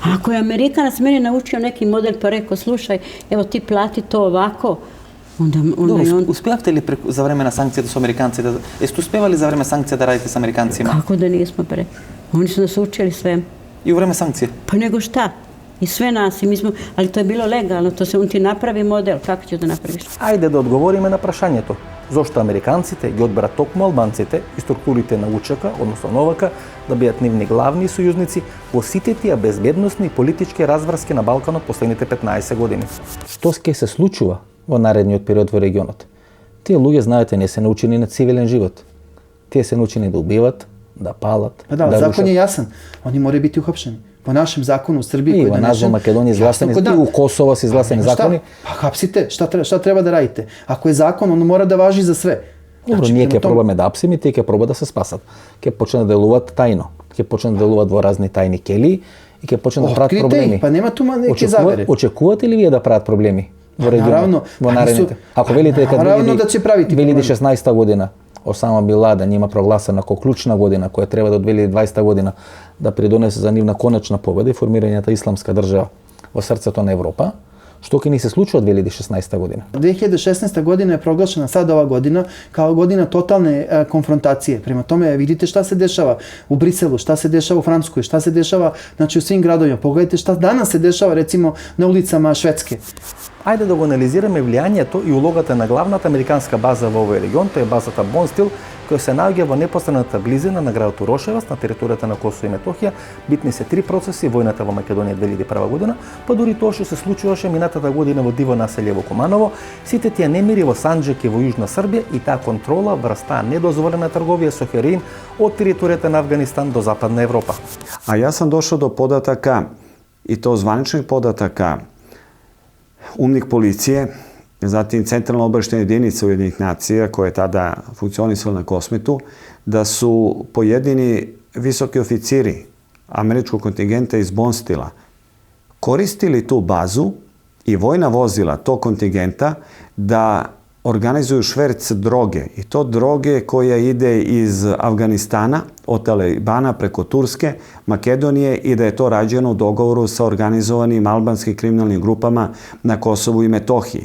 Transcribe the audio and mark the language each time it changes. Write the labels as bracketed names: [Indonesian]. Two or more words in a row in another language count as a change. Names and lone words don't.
[Serbian] Ako je Amerikanac meni naučio neki model pa rekao, slušaj, evo ti plati to ovako, onda i on... Uspevate li za vreme na sankcije da su Amerikanci, jeste uspevali za vreme sankcija da radite s Amerikancima? Kako da nismo, bre? Oni su nas učili sve. I u vreme sankcije? Pa nego šta? I sve nas, i mi smo, ali to je bilo legalno, on ti napravi model, kako ćeš da napraviš? [Macedonian] Ајде да одговориме на прашањето. Зошто американците ги одберат токму албанците и структурите на УЧК, односно НОВК, да бидат нивни главни сојузници во сите тие безбедносни и политички разврски на Балканот последните 15 години. Што ќе се случува во наредниот период во регионот? Тие луѓе, знаете, не се научени на цивилен живот. Тие се научени да убиват, да палат, да рушат. [Serbian] Закон je jasan. Oni moraju biti uhapšeni. Po našem zakonu u Srbiji koji je donesen... I u Makedoniji izglasani, i u Kosovo se izglasani zakoni. Pa hapsite, šta treba da radite? Ako je zakon, on mora da važi za sve. [Macedonian] Добро, ние ќе пробаме да апсим и тие ќе пробаат да се спасат. Ќе почнат да делуваат тајно. Ќе почнат да делуваат во разни тајни келии и ќе почнат да прават проблеми. [Serbian] Па нема тума неки завере. [Macedonian] Очекувате ли вие да прават проблеми во регионот, во наредните? Ако велите дека 2016 година Осама Бин Ладен има прогласена како клучна година која треба до 2020 година да придонесе за нивна конечна победа и формирањето исламска држава во срцето на Европа, што ќе ни се случи од 2016 година? [Serbian] 2016 godina je proglašena sad ova godina kao godina totalne konfrontacije. Prema tome vidite šta se dešava u Briselu, šta se dešava u Francuskoj, šta se dešava znači u svim gradovima. Pogledajte šta danas se dešava recimo na ulicama Švedske. [Macedonian] Ајде да го анализираме влијанието и улогата на главната американска база во овој регион, тоа е базата Бонстил, која се наоѓа во непосредната близина на градот Урошевац на територијата на Косово и Метохија. Битни се 3 процеси: војната во Македонија 2001 година, па дури тоа што се случуваше минатата година во диво населје во Куманово, сите тие немири во Санџак и во Јужна Србија и таа контрола врз таа недозволена трговија со хероин од територијата на Авганистан до Западна Европа. [Serbian] A ja sam došao do podataka, i to zvaničnih podataka, UNMIK policije, zatim Centralna obaveštajna jedinica Ujedinjenih nacija, koja je tada funkcionisala na Kosmetu, da su pojedini visoki oficiri američkog kontingenta iz Bonstila koristili tu bazu i vojna vozila tog kontingenta da organizuju šverc droge, i to droge koja ide iz Avganistana, od Talibana preko Turske, Makedonije, i da je to rađeno u dogovoru sa organizovanim albanskim kriminalnim grupama na Kosovu i Metohiji.